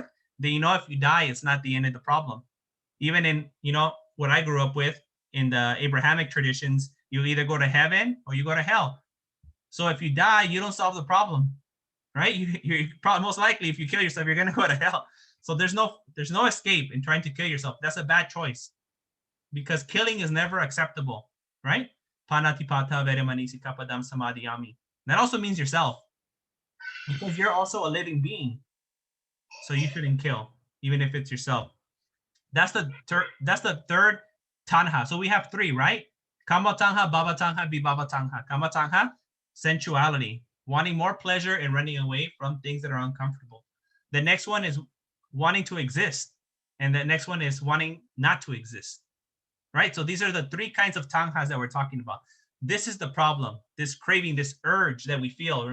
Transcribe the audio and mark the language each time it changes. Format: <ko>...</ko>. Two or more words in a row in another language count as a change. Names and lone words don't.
<en>That, if you die, it's not the end of the problem. Even in, what I grew up with in the Abrahamic traditions, you either go to heaven or you go to hell. So if you die, you don't solve the problem, right? You're probably most likely, if you kill yourself, you're going to go to hell. So there's no escape in trying to kill yourself. That's a bad choice, because killing is never acceptable, right?</en> <pi>Panatipata veremanisi kapadam samadhiyami.</pi> <en>That also means yourself, because you're also a living being. So you shouldn't kill, even if it's yourself. That's the third tanha. So we have three, right?</en> <pi>Kama tanha, baba tanha, vibhava tanha. Kama tanha,</pi> <en>sensuality, wanting more pleasure and running away from things that are uncomfortable. The next one is wanting to exist. And the next one is wanting not to exist, right? So these are the three kinds of tanhas that we're talking about. This is the problem, this craving, this urge that we feel.</en>